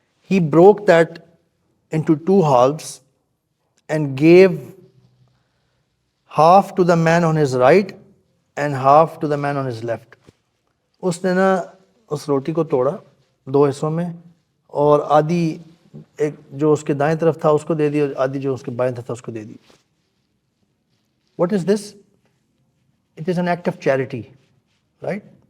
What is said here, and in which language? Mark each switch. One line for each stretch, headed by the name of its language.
English: He broke that into 2 halves and gave half to the man on his right and half to the man on his left.
Urdu: اس نے نا اس روٹی کو توڑا 2 حصوں میں, اور آدھی ایک جو اس کے دائیں طرف تھا اس کو دے دی, اور آدھی جو اس کے بائیں طرف تھا اس کو دے دی.
English: What is this? It is an act of charity, right?